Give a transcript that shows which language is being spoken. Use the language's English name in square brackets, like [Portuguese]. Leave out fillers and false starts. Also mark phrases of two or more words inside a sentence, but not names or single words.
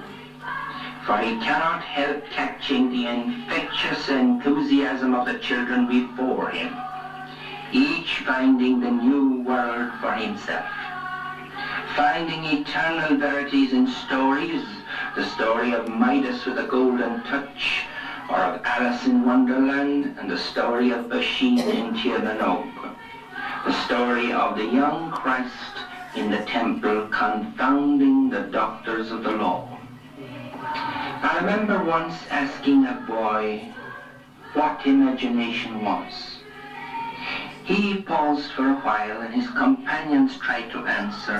[English] For he cannot help catching the infectious enthusiasm of the children before him, each finding the new world for himself, finding eternal verities in stories, the story of Midas with a golden touch, or of Alice in Wonderland, and the story of Basheen in Tir na nÓg. The story of the young Christ in the temple confounding the doctors of the law. I remember once asking a boy what imagination was. He paused for a while and his companions tried to answer.